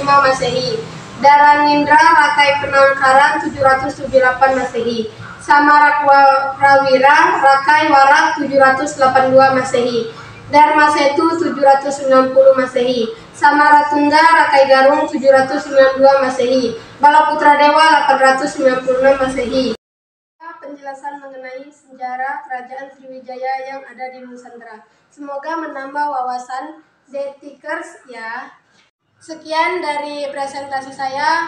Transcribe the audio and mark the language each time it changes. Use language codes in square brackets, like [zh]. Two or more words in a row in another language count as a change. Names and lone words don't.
[id] Masehi, Daranindra Rakai Penangkaran 778 Masehi, Samarakrawira Rakai Warak 782 Masehi, Dharma Setu 790 Masehi, Samaratungga Rakai Garung 792 Masehi, Bala Putra Dewa 896 Masehi. Penjelasan mengenai sejarah kerajaan Sriwijaya yang ada di Nusantara. Semoga menambah wawasan detikers ya. Sekian dari presentasi saya.